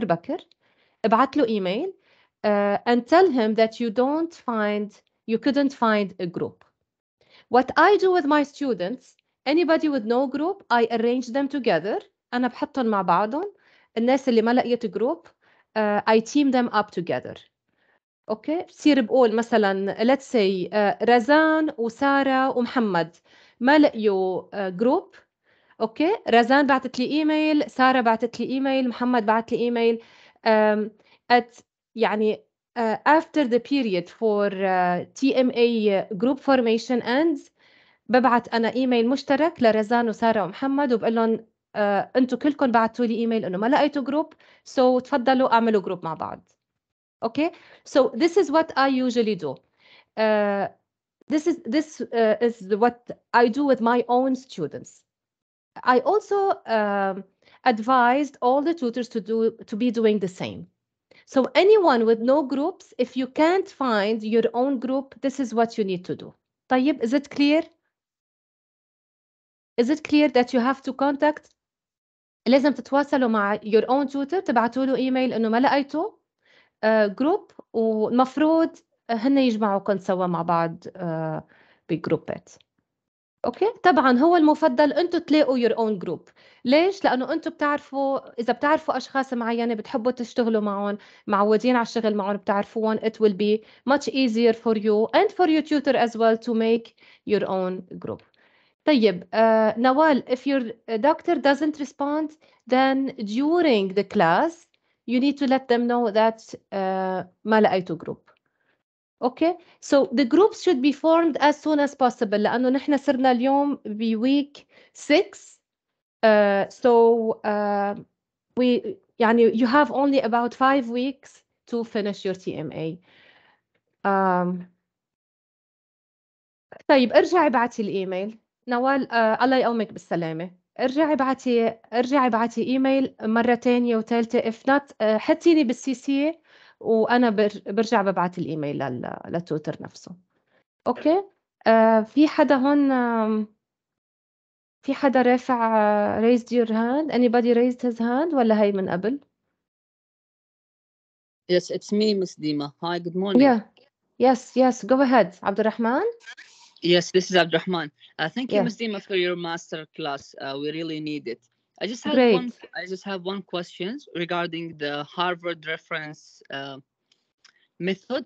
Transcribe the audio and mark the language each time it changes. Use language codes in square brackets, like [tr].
[en] Bakr, [ar] ابعت له [en] email and tell him that you couldn't find a group. What I do with my students, anybody with no group, I arrange them together. [ar] أنا بحطهم مع بعضهم. الناس اللي ما لقيت [en] group, I team them up together. [ar] اوكي بصير بقول مثلا [en] let's say [ar] رزان وسارة ومحمد ما لقيوا جروب. اوكي رزان بعتت لي ايميل، سارة بعتت لي ايميل، محمد بعت لي ايميل. at يعني [en] after the period for TMA group formation ends [ar] ببعت انا ايميل مشترك لرزان وسارة ومحمد وبقول لهم انتم كلكم بعتوا لي ايميل انه ما لقيتوا جروب so تفضلوا اعملوا جروب مع بعض. [en] Okay, so this is what I usually do. This is what I do with my own students. I also advised all the tutors to be doing the same. So anyone with no groups, if you can't find your own group, this is what you need to do. طيب, is it clear? Is it clear that you have to contact? [ar] لازم تتواصلوا مع [en] your own tutor، [ar] تبعتوا له ايميل انه ما لقيته جروب والمفروض هن يجمعوكم سوا مع بعض بجروبات. اوكي طبعا هو المفضل انتم تلاقوا [en] your own group. [ar] ليش؟ لانه انتم بتعرفوا اذا بتعرفوا اشخاص معينه بتحبوا تشتغلوا معهم، معودين على الشغل معهم، بتعرفوهم، [en] it will be much easier for you and for your tutor as well to make your own group. طيب Nawal, if your doctor doesn't respond, then during the class you need to let them know that [ar] ما لقيتوا [en] group. Okay, so the groups should be formed as soon as possible [ar] لأنه نحن صرنا اليوم [en] week 6. So يعني you have only about 5 weeks to finish your TMA. [ar] طيب ارجعي ابعتي الايميل نوال. الله يقومك بالسلامة. ارجعي بعتي ايميل مرة تانية وثالثة [en] if not [ar] حطيني بالسي سي وانا برجع ببعت الايميل للتوتر نفسه. اوكي في حدا هون في حدا رافع [en] raised your hand. Anybody raised his hand [ar] ولا هي من قبل؟ [en] Yes, it's me, Miss Dima. Hi, good morning. Yeah, yes, go ahead. Abdurrahman? Yes, this is Abdurrahman. Thank you, Yeah. Miss Dima, for your master class. We really need it. I just have one question regarding the Harvard reference method.